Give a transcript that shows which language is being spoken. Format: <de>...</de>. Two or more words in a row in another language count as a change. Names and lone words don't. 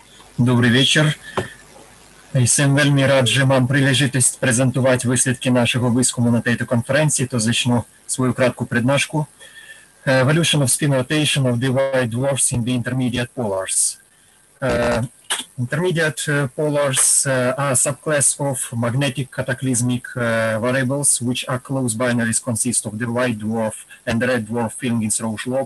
<uk>Добрий вечір.</uk> <sk>Jsem veľmi rád, že mám príležitosť prezentovať výsledky našeho výskumu na tejto konferencii, to začnu svoju krátku prednášku.</sk> <en>Evolution of spin rotation of the white dwarfs in the intermediate polars. Intermediate polars are a subclass of magnetic cataclysmic variables, which are close binaries consist of the white dwarf and the red dwarf filling its Roche lobe.</en>